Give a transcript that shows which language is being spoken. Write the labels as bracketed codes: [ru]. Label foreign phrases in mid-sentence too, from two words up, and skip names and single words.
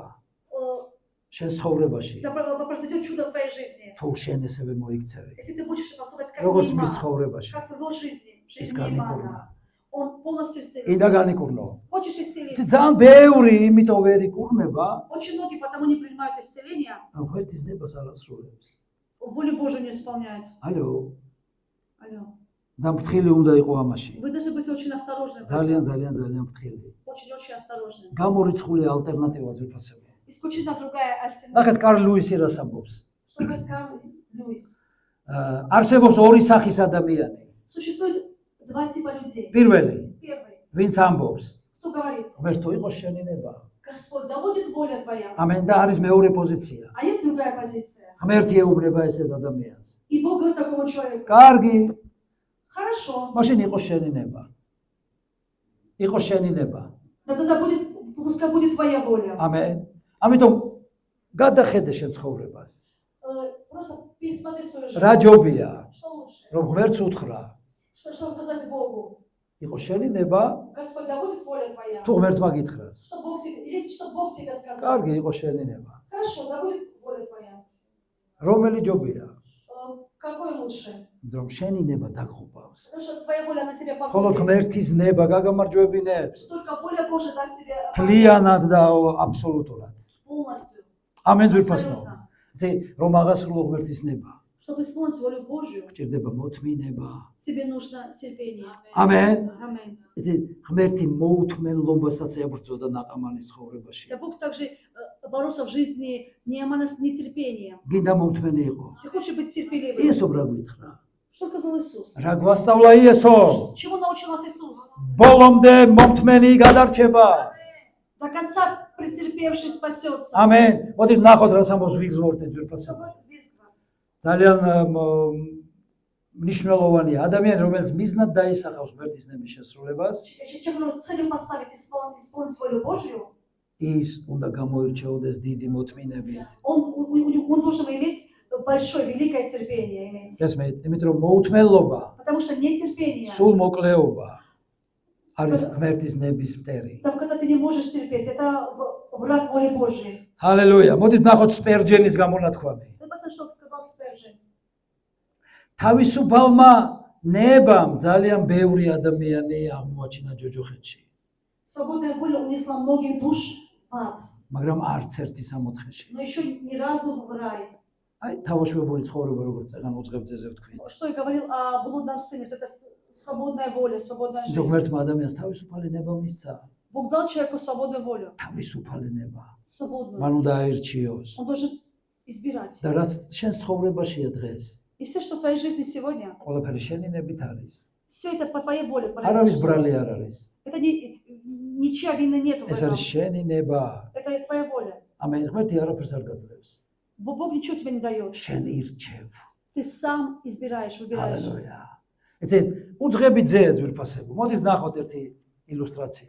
[ka] э, შენ ცხოვრებაში. [ru] да произойдет чудо в твоей жизни. [ka] თუ შენ ესევე მოიქცევი, [ru] Если ты будешь поступать как [ka] როგორც მის [ru] Нейман, [ka] ცხოვრებაში, [ru] как в его жизни, в [ka] ის [ru] жизни [ka] განიკურნა. [ru] Неймана, он полностью [ka] კიდე [ru] исцелился. [ka] განიკურნო. [ru] Хочешь исцелиться? [ka] ძალიან ბევრი იმიტომ ვერ იკურნება, [ru] Очень многие потому не принимают исцеления, [ka] ღმერთის ნებას არ ასრულებს. [ru] волю Божию не исполняют. [ka] ალო, [ru] Алло. [ka] ძალიან ფრთხილი უნდა იყო ამაში. [ru] Вы должны быть очень осторожны. [ka] ძალიან ფრთხილი. [ru] Очень осторожны. [ka] გამორიცხული ალტერნატივა ძვირფასებო. [ru] Исключительно другая [ka] ნახეთ, [ru] альтернатива. [ka] კარლ ლუისი რას ამბობს? [ru] Что говорит Карл Льюис? [ka] არსებობს ორი სახის ადამიანი. [ru] Существует два типа людей. [ka] პირველი, [ru] Первый, [ka] ვინც ამბობს, [ru] кто говорит, [ka] ღმერთო იყოს შენი ნება. [ru] Господь, да будет воля твоя. [ka] ამენ და არის მეორე პოზიცია. [ru] А есть другая позиция. [ka] ღმერთი ეუბნება ესეთ ადამიანს. [ru] И Бог говорит такому человеку, [ka] კარგი, [ru] хорошо, [ka] მაშინ იყოს შენი ნება. იყოს შენი ნება. [ru] да тогда будет, пускай будет твоя воля. [ka] ამენ. ამიტომ გადახედე შენ ცხოვრებას. [ru] Просто пересмотри свою жизнь. [ka] რა ჯობია, [ru] Что лучше? [ka] რომ ღმერთს უთხრა, [ru] Что сказать Богу? [ka] იყოს შენი ნება, [ru] Господь, да будет воля твоя. [ka] თუ ღმერთმა გითხრას. [ru] Что Бог тебе, или что Бог тебе сказал. [ka] კარგი, იყოს შენი ნება. [ru] Хорошо, да будет воля твоя. [ka] რომელი ჯობია, [ru] Какой лучше? [ka] რომ შენი ნება დაგხუბავს. [ru] Потому что твоя воля на тебя [ka] ხოლო [ru] похожа. [ka] ღმერთის ნება გაგამარჯვებინებს. [ru] Только воля Божия даст тебе [ka] თლიანად და აბსოლუტურად. [ru] полностью. [ka] ამენ ძვირფასო. [ru] Абсолютно. [ka] ზე რომ აღასრულო ღმერთის ნება, [ru] Чтобы исполнить волю Божью, [ka] გჭირდება მოთმინება. [ru] тебе нужно терпение. [ka] ამენ. [ru] Аминь. [ka] ზე ღმერთი მოუთმენლობასაც ებრძოდა ნაყამანის ცხოვრებაში. [ru] Да Бог также боролся в жизни Неймана с нетерпением. [ka] გინდა მომთმენი იყო. [ru] Ты хочешь быть терпеливым? [ka] იესომ რა გითხრა? [ru] Что сказал Иисус? [ka] რა გვასწავლა იესო? [ru] Чему научил нас Иисус? [ka] ბოლომდე მომთმენი გადარჩება. [ru] До конца претерпевший спасется. [ka] ამენ. მოდით ნახოთ რა ამბობს ვიგზმორტი ძვირფასო. ძალიან მნიშვნელოვანია ადამიანი, რომელიც მიზნად დაისახავს ღმერთის ნების შესრულებას, [ru] Чем целью поставить исполнить волю Божью, [ka] ის უნდა გამოირჩეოდეს დიდი მოთმინებით. [ru] он должен иметь большое, великое терпение. Иметь. [ka] ესმით, იმიტომ რომ მოუთმენლობა, [ru] Потому что нетерпение, [ka] სულ მოკლეობა არის ღმერთის ნების მტერი. [ru] когда ты не можешь терпеть, это враг воли Божьей. [ka] ჰალელუია. მოდით ნახოთ სპერჯენის გამონათქვამი. [ru] Ты посмотри, что сказал Спержин. [ka] თავისუფალმა ნებამ ძალიან ბევრი ადამიანი აღმოაჩინა ჯოჯოხეთში, [ru] Свободная воля унесла многих душ в ад, [ka] მაგრამ არც ერთი სამოთხეში. [ru] но еще ни разу в рай. [ka] აი, თავოშვებული ცხოვრება როგორც წეგან უძღებძეზე ვთქვით. [ru] Что я говорил о блудном сыне, вот это свободная воля, свободная жизнь. [ka] ღმერთმა ადამიანს თავისუფალი ნება მისცა. [ru] Бог дал человеку свободную волю, [ka] თავისუფალი ნება. [ru] свободную. [ka] მან უნდა აირჩიოს. [ru] Он должен избирать. [ka] და რაც შენ ცხოვრებაშია დღეს, [ru] И все, что в твоей жизни сегодня, [ka] ყველაფერი შენი ნებით არის. [ru] все это по твоей воле [ka] არავის [ru] произошло. [ka] ბრალი არ არის. [ru] Это ничья вины нету в [ka] ეს [ru] этом. [ka] არის შენი ნება. [ru] Это твоя воля. [ka] ამენ ღმერთი არაფერს არ გაძლევს. [ru] Бог ничего тебе не дает. [ka] შენ ირჩევ. [ru] Ты сам избираешь, выбираешь. [ka] ჰალელუია. ეცეთ უძღები ძე ძვირფასებო. მოდით ნახოთ ერთი ილუსტრაცია.